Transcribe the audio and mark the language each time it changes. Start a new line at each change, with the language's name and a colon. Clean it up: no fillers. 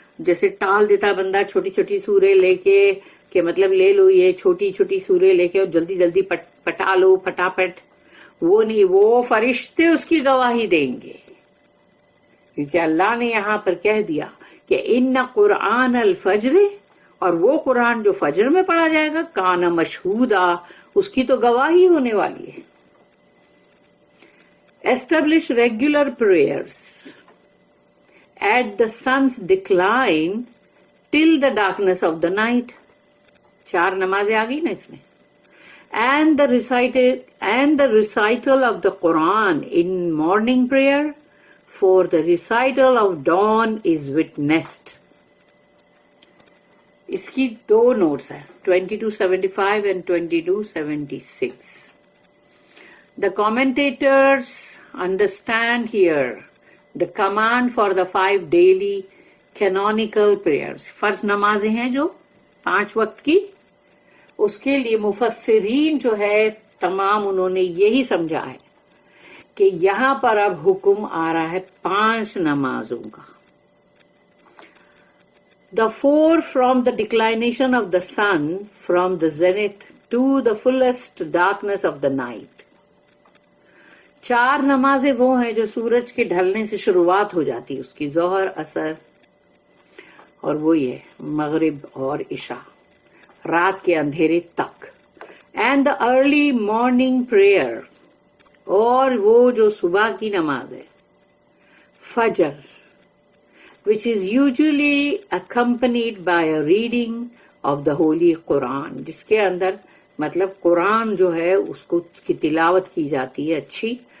Hindi: जैसे टाल देता बंदा छोटी छोटी सूरें लेके कि मतलब ले लो ये छोटी छोटी सूरें लेके और जल्दी जल्दी पटा लो फटाफट, वो नहीं, वो फरिश्ते उसकी गवाही देंगे, क्योंकि अल्लाह ने यहां पर कह दिया कि
Arabic: इन्ना कुरान अल फज्र,
Hindi: और वो कुरान जो फजर में पढ़ा जाएगा,
Arabic: काना मशहूदा,
Hindi: उसकी तो गवाही होने वाली है।
English: establish regular prayers at the sun's decline till the darkness of the night,
Hindi: 4 नमाजें आ गई ना इसमें।
English: And the recital of the Quran in morning prayer, for the recital of dawn is witnessed.
Hindi: इसकी 2 notes है, 2275 and 2276.
English: The commentators understand here the command for the 5 daily canonical prayers.
Hindi: फर्ज नमाजें हैं जो 5 वक्त की, उसके लिए मुफस्सिरीन जो है तमाम उन्होंने यही समझा है कि यहां पर अब हुक्म आ रहा है 5 नमाजों का।
English: The 4 from the declination of the sun from the zenith to the fullest darkness of the night.
Hindi: 4 नमाजें वो हैं जो सूरज के ढलने से शुरुआत हो जाती है उसकी, जोहर, असर और वो ये मगरिब और इशा, रात के अंधेरे तक।
English: and the early morning prayer,
Hindi: और वो जो सुबह की नमाज है फजर,
English: which is usually accompanied by a reading of the holy Quran,
Hindi: जिसके अंदर मतलब कुरान जो है उसको की तिलावत की जाती है अच्छी।